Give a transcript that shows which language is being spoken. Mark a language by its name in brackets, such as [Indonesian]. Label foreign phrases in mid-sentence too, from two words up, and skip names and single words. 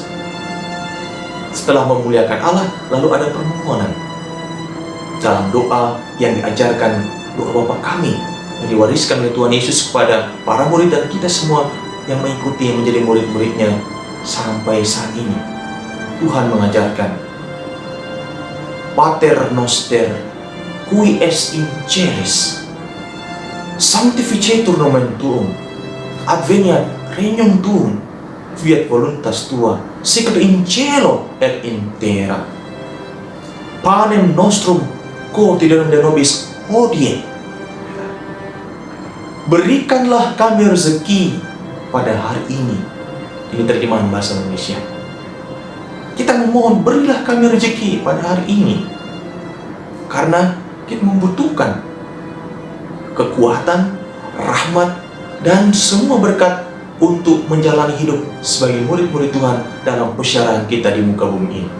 [Indonesian] Setelah memuliakan Allah, lalu ada permohonan. Dalam doa yang diajarkan, doa Bapa kami, yang diwariskan oleh Tuhan Yesus kepada para murid dan kita semua yang mengikuti, yang menjadi murid-muridnya sampai saat ini. Tuhan mengajarkan, [Latin] Pater noster, qui es in celis, sanctificetur nomen tuum, adveniat regnum tuum, fiat voluntas tua, sicut in cielo et in terra. Panem nostrum quotidianum de nobis hodie. [Indonesian] Berikanlah kami rezeki pada hari ini. Ini terjemahan bahasa Indonesia. Kita memohon, berilah kami rezeki pada hari ini. Karena kita membutuhkan kekuatan, rahmat, dan semua berkat untuk menjalani hidup sebagai murid-murid Tuhan dalam persyaratan kita di muka bumi ini.